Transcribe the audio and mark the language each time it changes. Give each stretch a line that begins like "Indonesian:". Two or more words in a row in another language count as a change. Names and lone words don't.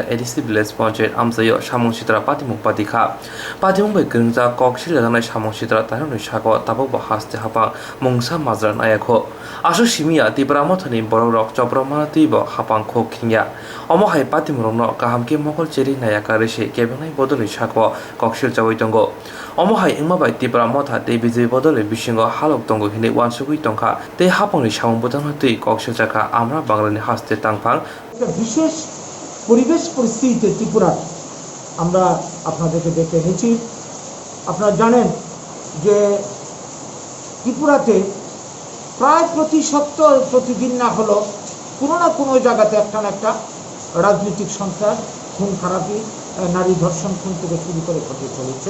Kok Borok: edisi village panchayat amsayo samong sitra patimuk patikha patimuk bai gungja koksil laganai samong sitra taroni sako tabok haste hapang mungsa mazran ayakho asu simia tipra mothani borok chobromati bo hapang khok khingya omo hai patimurokno kahamke mokol cheri nayaka rese kebenai bodoni sako koksil chawaitongo omo hai ingma bai tipra motha tei bijay bodole bisingo halok tongo hine wansugui tongkha tei hapangni samong bodano tei koksil chaka amra banglani haste tangphang
Bangla: বিশেষ পরিবেশ পরিস্থিতিতে ত্রিপুরা আমরা আপনাদেরকে দেখে এনেছি। আপনারা জানেন যে ত্রিপুরাতে প্রায় প্রতি সপ্তাহ প্রতিদিন না হলো কোনো না কোনো জায়গাতে একটা না একটা রাজনৈতিক সন্ত্রাস, খুন খারাপি, নারী ধর্ষণ খুন থেকে শুরু করে ঘটে চলেছে।